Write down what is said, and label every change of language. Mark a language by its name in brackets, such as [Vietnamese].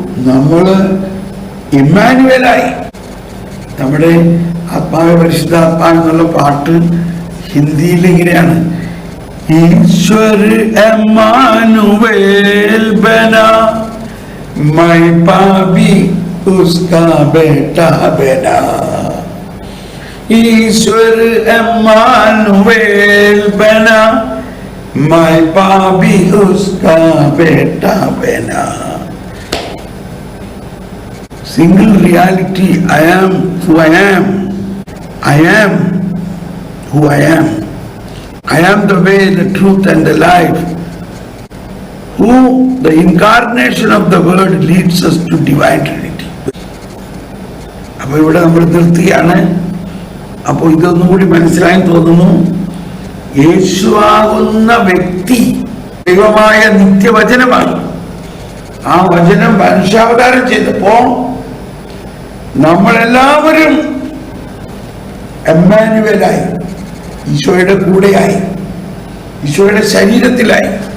[Malayalam] നമ്മള് ഇമ്മാനുവേലായി. നമ്മുടെ ആത്മാവേ പരിശുദ്ധാത്മാ എന്നുള്ള പാട്ട് ഹിന്ദിയിൽ ഇങ്ങനെയാണ്, [Hindi] ഈശ്വർ എമ്മാനുവേൽ ബനാ മൈ പാപി ഉസ്കാ ബേട്ടാ ബനാ. ईश्वर एम्मानुएल बना, मैं पापी उसका बेटा बना. [English] Single reality, I am who I am. I am who I am. I am the way, the truth and the life. Who the incarnation of the word leads us to divine Trinity. [Malayalam] അപ്പോൾ ഇവിടെ നമ്മൾ നിർത്തുകയാണ്. അപ്പോൾ ഇതൊന്നും കൂടി മനസ്സിലായി തോന്നുന്നു. യേശുവാകുന്ന വ്യക്തി ദൈവമായ നിത്യവചനമാണ്. ആ വചനം മനുഷ്യാവതാരം ചെയ്തപ്പോ നമ്മളെല്ലാവരും എമ്മാനുവേലായി, ഈശോയുടെ കൂടെയായി, ഈശോയുടെ ശരീരത്തിലായി.